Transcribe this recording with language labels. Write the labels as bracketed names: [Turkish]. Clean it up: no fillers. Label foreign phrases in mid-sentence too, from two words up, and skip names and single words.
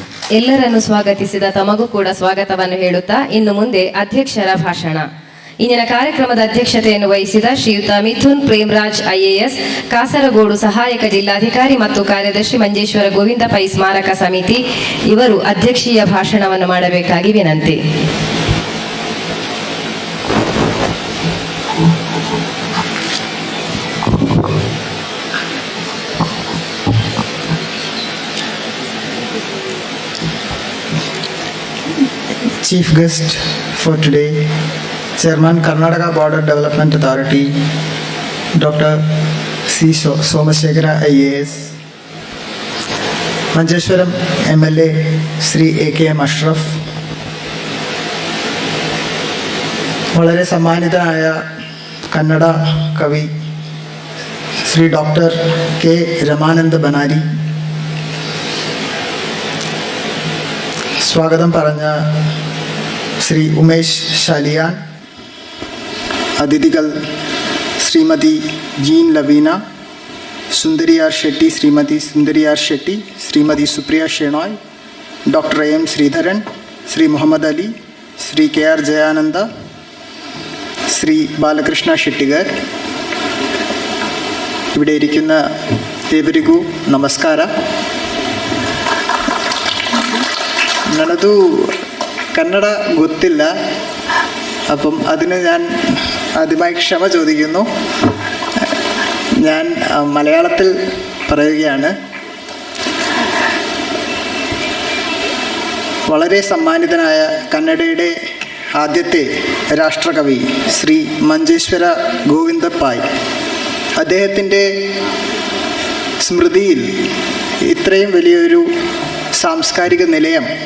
[Kannada] ಎಲ್ಲರನ್ನು ಸ್ವಾಗತಿಸಿದ ತಮಗೂ ಕೂಡ ಸ್ವಾಗತವನ್ನು ಹೇಳುತ್ತಾ ಇನ್ನು ಮುಂದೆ ಅಧ್ಯಕ್ಷರ ಭಾಷಣ. ಇಂದಿನ ಕಾರ್ಯಕ್ರಮದ ಅಧ್ಯಕ್ಷತೆಯನ್ನು ವಹಿಸಿದ ಶ್ರೀಯುತ ಮಿಥುನ್ ಪ್ರೇಮರಾಜ್ IAS, ಕಾಸರಗೋಡು ಸಹಾಯಕ ಜಿಲ್ಲಾಧಿಕಾರಿ ಮತ್ತು ಕಾರ್ಯದರ್ಶಿ, ಮಂಜೇಶ್ವರ ಗೋವಿಂದ ಪೈ ಸ್ಮಾರಕ ಸಮಿತಿ, ಇವರು ಅಧ್ಯಕ್ಷೀಯ ಭಾಷಣವನ್ನು ಮಾಡಬೇಕಾಗಿ ವಿನಂತಿ. [English] Chief guest for today, Chairman Karnataka Border Development Authority, Dr. C. Somashekara IAS, Manjeshwaram MLA Sri AKM Ashraf, [Malayalam] വളരെ സമ്മാനിതനായ കന്നഡ കവി ശ്രീ ഡോക്ടർ K. രമാനന്ദ ബനാരി, സ്വാഗതം പറഞ്ഞ ശ്രീ ഉമേഷ് ശാലിയാൻ, അതിഥികൾ ശ്രീമതി ജീൻ ലവീന, സുന്ദരി ആർ ഷെട്ടി, ശ്രീമതി സുന്ദരി ആർ ഷെട്ടി, ശ്രീമതി സുപ്രിയ ഷെണോയ്, ഡോക്ടർ AM ശ്രീധരൻ, ശ്രീ മുഹമ്മദ് അലി, ശ്രീ KR ജയാനന്ദ, ശ്രീ ബാലകൃഷ്ണ ಶೆಟ್ಟಿಗರ್, ഇവിടെ ഇരിക്കുന്ന [Kannada] ಏವರಿಗೂ ನಮಸ್ಕಾರ. ನನದು ಕನ್ನಡ ಗೊತ್ತಿಲ್ಲ, [Malayalam] അപ്പം അതിന് ഞാൻ ആദ്യമായി ക്ഷമ ചോദിക്കുന്നു. ഞാൻ മലയാളത്തിൽ പറയുകയാണ്. വളരെ സമ്മാനിതനായ കന്നഡയുടെ ആദ്യത്തെ രാഷ്ട്രകവി ശ്രീ മഞ്ചേശ്വര ഗോവിന്ദ പായ്, അദ്ദേഹത്തിൻ്റെ സ്മൃതിയിൽ ഇത്രയും വലിയൊരു സാംസ്കാരിക നിലയം